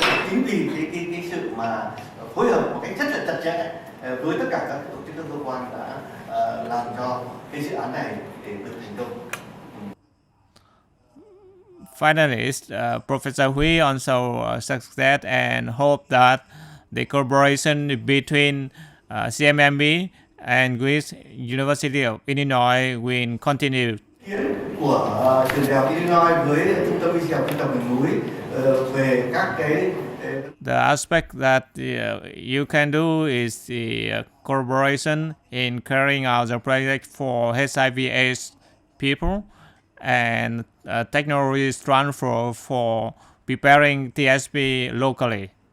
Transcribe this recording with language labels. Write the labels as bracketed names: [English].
[Vietnamese] Chính vì cái sự mà phối hợp một cách rất là chặt chẽ với tất cả các tổ chức các cơ quan đã làm cho cái dự án này để được thành công. [English] Finally, Professor Huy also succeeded and hope that the collaboration between Cmmb and WISHH University of Illinois will continue. [Vietnamese] Của trường đại học Illinois với trung tâm y học dân tộc miền núi về các cái. [English] The aspect that you can do is the collaboration in carrying out the project for HIV/AIDS people and technology transfer for preparing TSP locally.